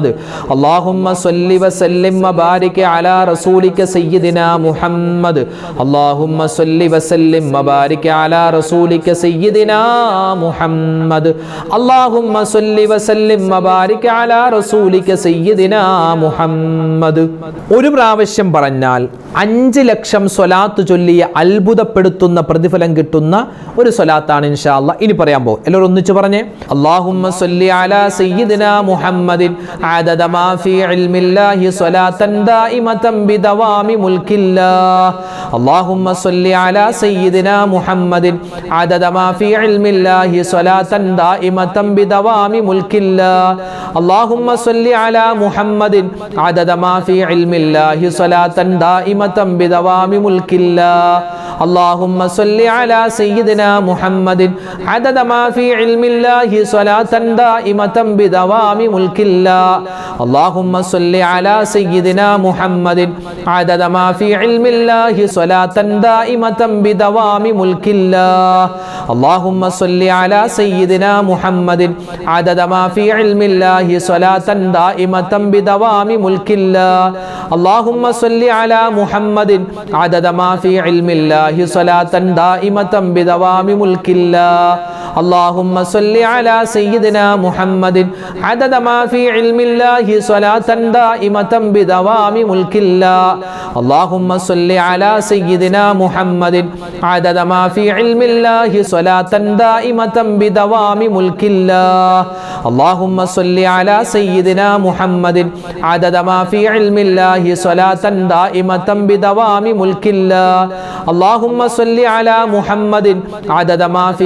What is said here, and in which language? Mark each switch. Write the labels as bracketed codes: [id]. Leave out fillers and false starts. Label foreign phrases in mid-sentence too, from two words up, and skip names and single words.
[ar] اللهم صل وسلم وبارك على رسولك سيدنا محمد. اللهم صل وسلم وبارك على رسولك سيدنا محمد. اللهم صل وسلم وبارك على رسولك سيدنا محمد. [ml] ഒരു പ്രാവശ്യം പറഞ്ഞാൽ 5 ലക്ഷം സ്വലാത്ത് ചൊല്ലിയ അത്ഭുതപ്പെടുത്തുന്ന പ്രതിഫലം കിട്ടുന്ന ഒരു സ്വലാത്താണ് [ar] إن شاء الله [ml] ഇനി പറയാൻ പോകും. എല്ലാവരും ഒന്നിച്ച് പറഞ്ഞേ. [ar] اللهم صل على سيدنا محمد عدد ما في علم الله صلاة دائمة بدوام ملك الله. اللهم صل على سيدنا محمد عدد ما في علم الله صلاة دائمة بدوام ملك الله. اللهم صل على محمد عدد ما في علم الله صلاة دائمة بدوام ملك الله. اللهم صل على سيدنا محمد عدد ما في علم الله صلاة دائمة بدوام ملك الله. اللهم صل على سيدنا محمد عدد ما في علم الله صلاة دائمة بدوام ملك الله. اللهم صل على سيدنا محمد عدد ما في علم الله صلاة دائمة بدوام ملك الله اللهم صل على محمد عدد ما في علم الله صلاة دائمة بدوام ملك الله اللهم صل على سيدنا محمد عدد ما في علم الله صلاة دائمة بدوام ملك الله اللهم صل على سيدنا محمد عدد ما في علم الله صلاة دائمة بدوام ملك الله اللهم صل على سيدنا محمد عدد ما في علم الله صلاة دائمة بدوام ملك الله اللهم صل على محمد عدد ما في